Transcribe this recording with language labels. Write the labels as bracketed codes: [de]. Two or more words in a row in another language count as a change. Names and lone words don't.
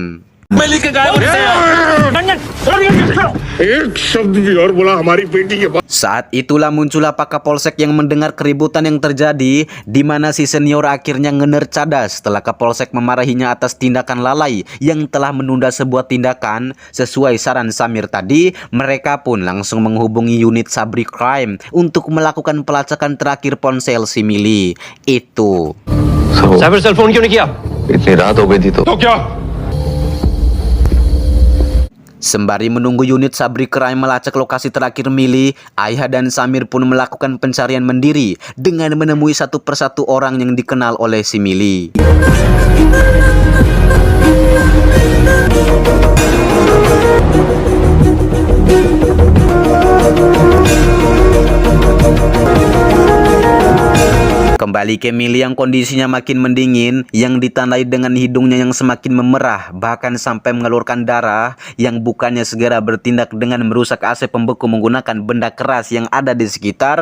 [id] Saat itulah muncullah Pak Kapolsek yang mendengar keributan yang terjadi, di mana si senior akhirnya ngenercadas setelah Kapolsek memarahinya atas tindakan lalai yang telah menunda sebuah tindakan. Sesuai saran Samir tadi, mereka pun langsung menghubungi unit Sabri Crime untuk melakukan pelacakan terakhir ponsel si Mili itu. [en] cyber cell phone [hi] क्यों नहीं किया? इतनी रात हो गई थी तो क्या? [id] Sembari menunggu unit Sabri Crime melacak lokasi terakhir Mili, ayah dan Samir pun melakukan pencarian mandiri dengan menemui satu persatu orang yang dikenal oleh si Mili. Kembali ke Mili yang kondisinya makin mendingin, yang ditandai dengan hidungnya yang semakin memerah, bahkan sampai mengeluarkan darah, yang bukannya segera bertindak dengan merusak AC pembeku menggunakan benda keras yang ada di sekitar.